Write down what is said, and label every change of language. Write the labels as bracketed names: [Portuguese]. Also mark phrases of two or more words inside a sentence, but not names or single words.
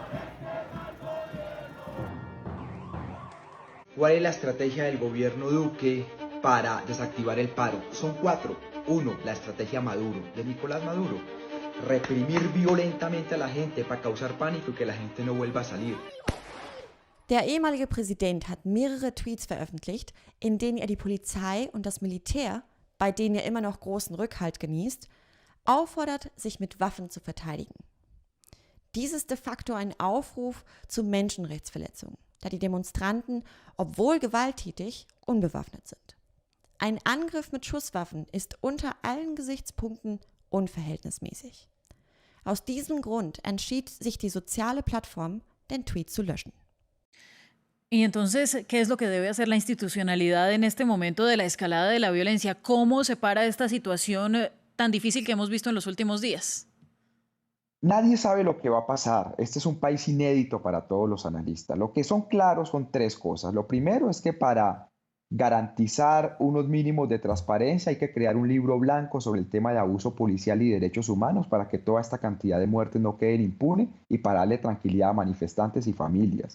[Spanish] ¿Cuál es la estrategia del gobierno Duque para desactivar el paro? Son 4. 1. La estrategia Maduro, de Nicolás Maduro. reprimir violentamente a la gente para causar pánico y que la gente no vuelva a salir. [German] Der ehemalige Präsident hat mehrere Tweets veröffentlicht, in denen er die Polizei und das Militär, bei denen er immer noch großen Rückhalt genießt, auffordert, sich mit Waffen zu verteidigen. Dies ist de facto ein Aufruf zu Menschenrechtsverletzungen, da die Demonstranten, obwohl gewalttätig, unbewaffnet sind. Ein Angriff mit Schusswaffen ist unter allen Gesichtspunkten unverhältnismäßig. Aus diesem Grund entschied sich die soziale Plattform, den Tweet zu löschen. [Spanish] Y entonces, ¿qué es lo que debe hacer la institucionalidad en este momento de la escalada de la violencia? ¿Cómo se para esta situación tan difícil que hemos visto en los últimos días? Nadie sabe lo que va a pasar. Este es un país inédito para todos los analistas. Lo que son claros son tres cosas. Lo primero es que para garantizar unos mínimos de transparencia hay que crear un libro blanco sobre el tema de abuso policial y derechos humanos para que toda esta cantidad de muertes no queden impunes y para darle tranquilidad a manifestantes y familias.